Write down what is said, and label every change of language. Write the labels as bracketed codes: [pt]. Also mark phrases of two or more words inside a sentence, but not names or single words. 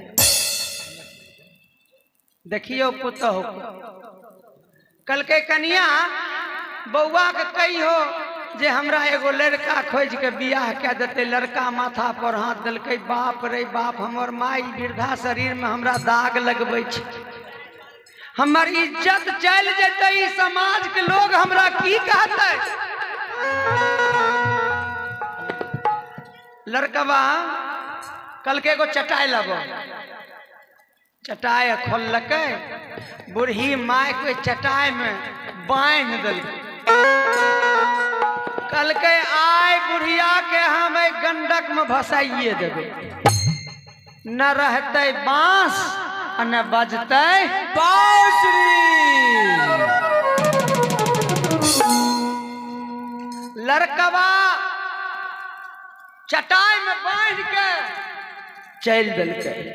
[mai] देखियो पुतहु कल के कनिया बौआ के कहियो जे हमरा एगो लड़का खोज के बियाह के देते लड़का माथा पर हाथ दलकै बाप रे बाप हमर माई वृद्धा शरीर में हमरा दाग लगबै छै हमर इज्जत चल जेतै ई समाज के लोग हमरा की कहतै लड़कवा कल के एगो चटाई लाबो चटाई खोलकै बूढ़ी माय के चटाई में बांध देलकै कल के आय बुढ़िया के हम गंडक में भसाइए देवे न रहते बांस न बजते बांसुरी लड़कवा चटाई में बांध के चल दिलके।